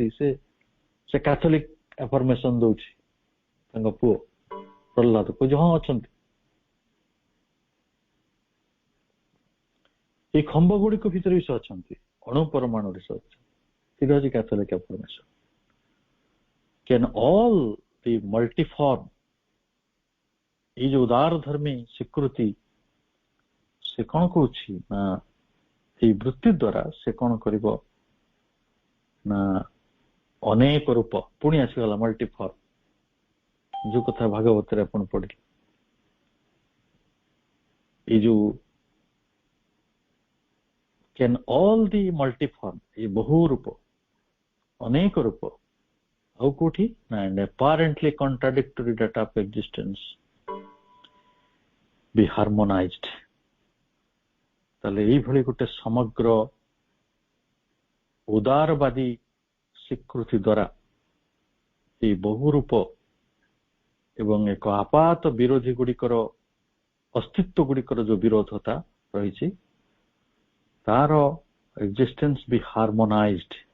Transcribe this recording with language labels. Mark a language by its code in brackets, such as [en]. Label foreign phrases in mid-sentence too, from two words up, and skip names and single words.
[or] ସେ [en] Catholic affirmation [or] ଦଉଛି ତାଙ୍କ ପୁଅ ପ୍ରହ୍ଲାଦ କହୁଛି ହଁ ଅଛନ୍ତି। ଏଇ ଖମ୍ବ ଗୁଡିକ ଭିତରେ ବି ସେ ଅଛନ୍ତି, ଅଣୁ ପରମାଣୁରେ ସେ ଅଛନ୍ତି। ସେଇଟା ହଉଛି [en] Catholic affirmation. Can all the multiform, [or] ଏଇ ଯୋଉ ଉଦାର ଧର୍ମୀ ସ୍ୱୀକୃତି ସେ କଣ କହୁଛି ନା ଏଇ ବୃତ୍ତି ଦ୍ଵାରା ସେ କଣ କରିବ ନା ଅନେକ ରୂପ, ପୁଣି ଆସିଗଲା ମଲ୍ଟିଫର୍ମ, ଯୋଉ କଥା ଭାଗବତରେ ଆପଣ ପଢିଲେ। ଏଇ ଯୋଉ [en] can all the multiform, [or] ଏଇ ବହୁ ରୂପ, ଅନେକ ରୂପ, ଆଉ କୋଉଠି ନା [en] and apparently contradictory data of existence be harmonized। [or] ତାହେଲେ ଏଇଭଳି ଗୋଟେ ସମଗ୍ର ଉଦାରବାଦୀ ସ୍ୱୀକୃତି ଦ୍ୱାରା ଏଇ ବହୁ ରୂପ ଏବଂ ଏକ ଆପାତ ବିରୋଧୀ ଗୁଡିକର ଅସ୍ତିତ୍ୱ ଗୁଡିକର ଯୋଉ ବିରୋଧତା ରହିଛି ତାର ଏକ୍ଜିଷ୍ଟେନ୍ସ ବି ହାର୍ମୋନାଇଜ୍ଡ।